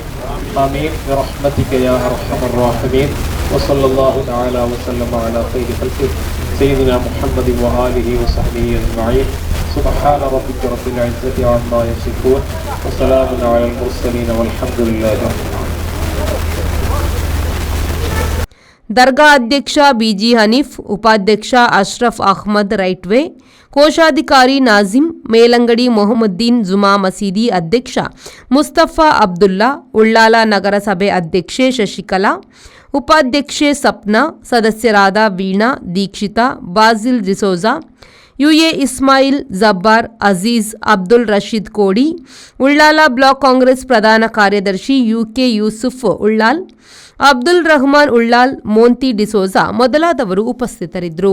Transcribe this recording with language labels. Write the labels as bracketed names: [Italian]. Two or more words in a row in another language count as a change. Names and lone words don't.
[Arabic] آمين برحمتك يا أرحم الراحمين. وصلى الله تعالى وسلم على خير خلقه سيدنا محمد وآله وصحبه أجمعين. سبحان ربك رب العزة عما يصفون وسلام على المرسلين والحمد لله رب العالمين. [Kannada] ದರ್ಗಾ ಅಧ್ಯಕ್ಷ ಬಿಜಿ ಹನೀಫ್, ಉಪಾಧ್ಯಕ್ಷ ಅಶ್ರಫ್ ಅಹ್ಮದ್ ರೈಟ್ವೇ, ಕೋಶಾಧಿಕಾರಿ ನಾಜಿಂ, ಮೇಲಂಗಡಿ ಮೊಹಮ್ಮದ್ದೀನ್ ಜುಮಾ ಮಸೀದಿ ಅಧ್ಯಕ್ಷ ಮುಸ್ತಫಾ ಅಬ್ದುಲ್ಲಾ, ಉಳ್ಳಾಲ ನಗರಸಭೆ ಅಧ್ಯಕ್ಷೆ ಶಶಿಕಲಾ, ಉಪಾಧ್ಯಕ್ಷೆ ಸಪ್ನಾ, ಸದಸ್ಯರಾದ ವೀಣಾ, ದೀಕ್ಷಿತಾ, ಬಾಜಿಲ್ ಡಿಸೋಜಾ, ಯುಎ ಇಸ್ಮಾಯಿಲ್, ಜಬ್ಬಾರ್, ಅಜೀಜ್, ಅಬ್ದುಲ್ ರಶೀದ್ ಕೋಡಿ, ಉಳ್ಳಾಲ ಬ್ಲಾಕ್ ಕಾಂಗ್ರೆಸ್ ಪ್ರಧಾನ ಕಾರ್ಯದರ್ಶಿ ಯುಕೆ ಯೂಸುಫ್ ಉಳ್ಳಾಲ್, ಅಬ್ದುಲ್ ರಹಮಾನ್ ಉಳ್ಳಾಲ್, ಮೋಂತಿ ಡಿಸೋಜಾ ಮೊದಲಾದವರು ಉಪಸ್ಥಿತರಿದ್ದರು.